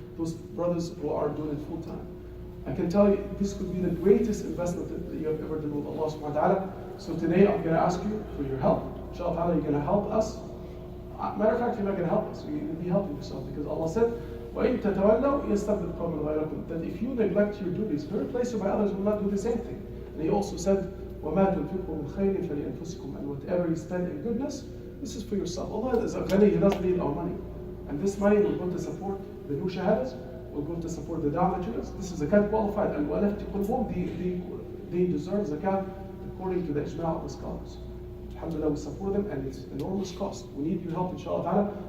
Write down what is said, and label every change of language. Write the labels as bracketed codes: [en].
[en] Those brothers who are doing it full-time. I can tell you, this could be the greatest investment that you have ever done with Allah subhanahu wa ta'ala. So today, I'm going to ask you for your help. Inshallah, you're going to help us. Matter of fact, you're not going to help us. You're going to be helping yourself, because Allah said, [ar] وَإِن تَتَوَلَّوْا يَسْتَبْدِلْ قَوْمًا غَيْرَكُمْ. [en] That if you neglect your duties, He will replace you by others who will not do the same thing. And He also said, [ar] وَمَا تُنْفِقُوا مِنْ خَيْرٍ فَلِأَنفُسِكُمْ. [en] And whatever you spend in goodness, this is for yourself. Allah is a ghani, He doesn't need our money. And this money will go to support the new shahadas, will go to support the da'wah materials. This is zakat qualified. And [ar] وَلَفْتِ قُلْبُهُمْ, [en] they deserve zakat according to the ijma' of the scholars. Alhamdulillah, we support them, and it's enormous cost. We need your help, inshallah ta'ala.